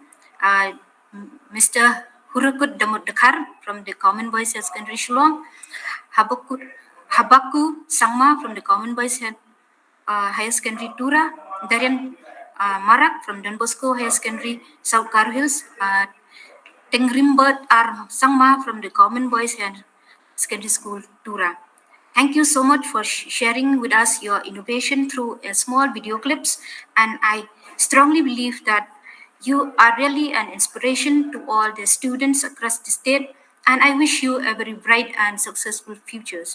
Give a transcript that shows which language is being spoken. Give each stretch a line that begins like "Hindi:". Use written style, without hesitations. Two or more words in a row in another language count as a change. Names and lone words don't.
English: Mr. Hurukut Damodakar from the Common Boys High Secondary Shillong, Habaku Sangma from the Common Boys Higher Secondary Tura, Darian Marak from Don Bosco Higher Secondary South Garo Hills, Tengrimbert R. Sangma from the Common Boys Higher Secondary School Tura. Thank you so much for sharing with us your innovation through a small video clips, and I strongly believe that you are really an inspiration to all the students across the state, and I wish you a very bright and successful futures.